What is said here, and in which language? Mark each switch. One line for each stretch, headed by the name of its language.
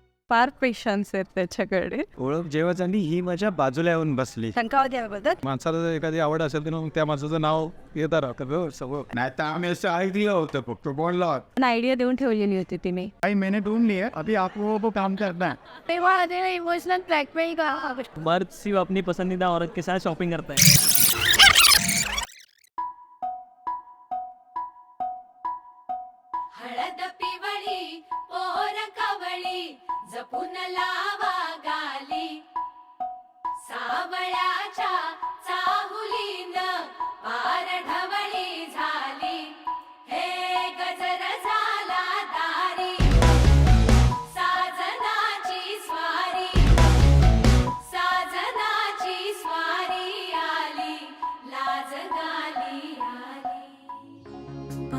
Marathi: फार पेशन्स आहेत त्याच्याकडे. ओळख जेव्हा झाली ही माझ्या बाजूला येऊन बसली. शंका होती याबद्दल. माणसाला जर एखादी आवड असेल तर मग त्या माणसाचं नाव येतं राहतं सगळं. नाही तर आम्ही असं ऐकलं होतं फक्त बोललो आयडिया देऊन ठेवलेली होती तिने. काही
Hindi: मैंने ढूंढ लिया अभी आप लोगों को काम करना है.
Marathi: तेव्हा इमोशनल ब्लॅकमेल का.
Hindi: मर्द सिर्फ अपनी पसंदीदा औरत के साथ शॉपिंग करता है.
Marathi: हळद पिवळी पोर कवळी जपून लावा गाली सावळ्याच्या चाहुलीन पार ढवळी झाली हे गजर झाला दारी साजनाची स्वारी आली लाज गाली आली